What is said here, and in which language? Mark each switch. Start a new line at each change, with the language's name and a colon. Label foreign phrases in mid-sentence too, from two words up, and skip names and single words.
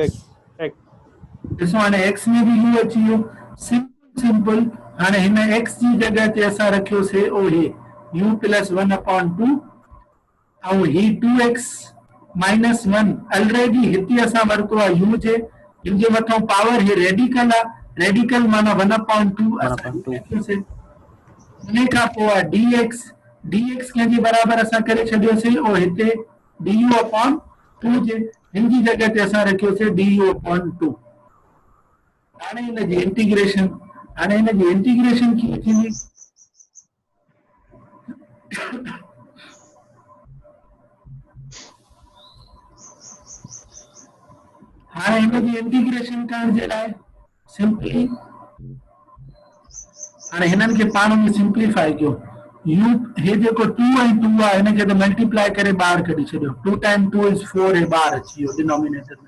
Sindhi: x x ॾिसो हाणे x में बि u अची वियो, सिंपल हाणे हिन x जी जॻह ते असां रखियोसीं ओ हे
English: u plus 1 upon 2
Sindhi: ऐं ही
English: 2x minus 1
Sindhi: ऑलरेडी हिते असां वरितो आहे u जे, हिन जे मथां पावर हे रेडिकल आहे, रेडिकल माना
English: 1 upon 2
Sindhi: असां रखियोसीं, उन खां पोइ आहे dx, dx कंहिंजे बराबर असां करे छॾियोसीं ओ हिते
English: du upon 2
Sindhi: जे, हिन जी जॻह ते असां रखियोसीं
English: du upon 2।
Sindhi: हाणे हिन जी इंटीग्रेशन, हाणे हिन जी इंटीग्रेशन कीअं थींदी, हाणे हिन जी इंटीग्रेशन करण जे लाइ सिंपली हाणे हिननि खे पाण में सिंप्लीफाई कयो, u हे जेको 2 ऐं 2 आहे हिन खे त मल्टीप्लाई करे ॿाहिरि कढी छॾियो,
English: 2 time 2 is 4
Sindhi: हे ॿाहिरि अची वियो डिनोमिनेटर में।